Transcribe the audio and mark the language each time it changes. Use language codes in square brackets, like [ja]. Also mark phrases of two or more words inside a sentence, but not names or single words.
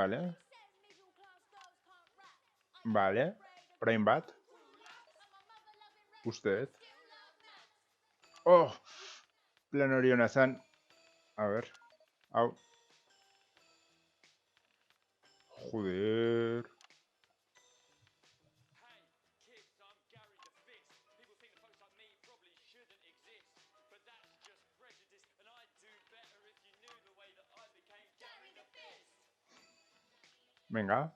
[eu] Vale, orain bat. Uste dut. Oh, plan hori hona zen. [es] A ver, hau. Joder. [en] Hey, kids, I'm Gary the Fist. People think that folks like me probably shouldn't exist, but that's just prejudice, and I'd do better if you knew the way that I became Gary [es] Venga.